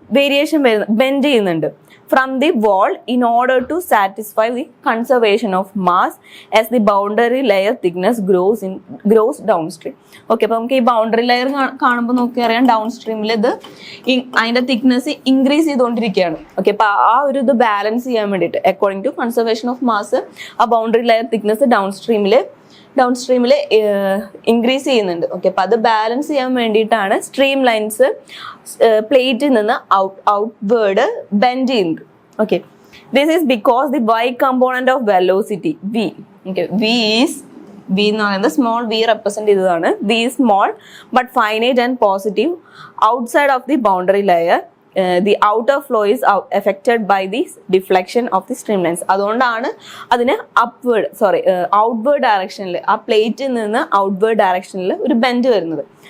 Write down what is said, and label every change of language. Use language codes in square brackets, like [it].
[ml] Variation വരുന്ന bend ചെയ്യുന്നുണ്ട് [en] from the wall in order to satisfy the conservation of mass as the boundary layer thickness grows downstream. [ml] Okay, അപ്പോൾ നമുക്ക് ഈ boundary layer കാണുമ്പോൾ നോക്കിയറിയാം down സ്ട്രീമിൽ ഇത് അതിൻ്റെ തിക്നെസ് ഇൻക്രീസ് ചെയ്തുകൊണ്ടിരിക്കുകയാണ്. ഓക്കെ, അപ്പോൾ ആ ഒരു ഇത് ബാലൻസ് ചെയ്യാൻ വേണ്ടിയിട്ട് according situ conservation of mass ആ boundary layer thickness down സ്ട്രീമിൽ increase ചെയ്യുന്നുണ്ട്. ഓക്കെ, അപ്പോൾ അത് ബാലൻസ് ചെയ്യാൻ വേണ്ടിയിട്ടാണ് സ്ട്രീം ലൈൻസ് പ്ലേറ്റിൽ നിന്ന് ഔട്ട്വേർഡ് ബെൻഡ് ചെയ്യുന്നത്. [en] Okay, this is because the y component of velocity v. [ml] Okay, v എന്ന് പറയുന്നത് സ്മോൾ v റെപ്രസെന്റ് ചെയ്തതാണ്. [en] v is small but finite and positive outside of the boundary layer. The outer flow is affected by the deflection of the streamlines. [ml] അതുകൊണ്ടാണ് അതിന് outward ഡയറക്ഷനിൽ ആ പ്ലേറ്റിൽ നിന്ന് outward ഡയറക്ഷനിൽ ഒരു ബെൻഡ് വരുന്നത്.